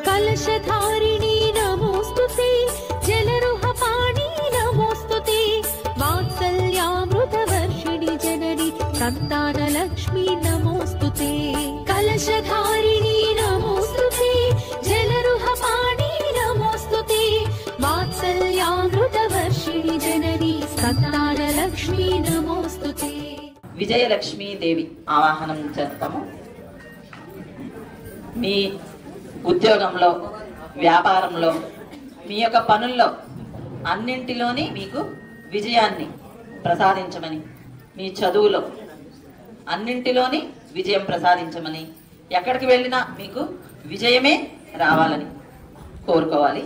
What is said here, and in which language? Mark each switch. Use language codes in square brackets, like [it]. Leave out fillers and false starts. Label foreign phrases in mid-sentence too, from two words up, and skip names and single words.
[sa] कलशधारिणी नमोस्तुते जलरुहपाणि नमोस्तुते वात्सल्यामृतवर्षिणि जननि सन्तानलक्ष्मी नमोस्तुते कलशधारिणी नमोस्तुते जलरुहपाणि नमोस्तुते वात्सल्यामृतवर्षिणि जननि सन्तानलक्ष्मी नमोस्तुते [te] విజయలక్ష్మీ దేవి ఆవాహనం చేస్తాము. మీ ఉద్యోగంలో, వ్యాపారంలో, మీ యొక్క పనుల్లో అన్నింటిలోని మీకు విజయాన్ని ప్రసాదించమని, మీ చదువులో అన్నింటిలోని విజయం ప్రసాదించమని, ఎక్కడికి వెళ్ళినా మీకు విజయమే రావాలని కోరుకోవాలి.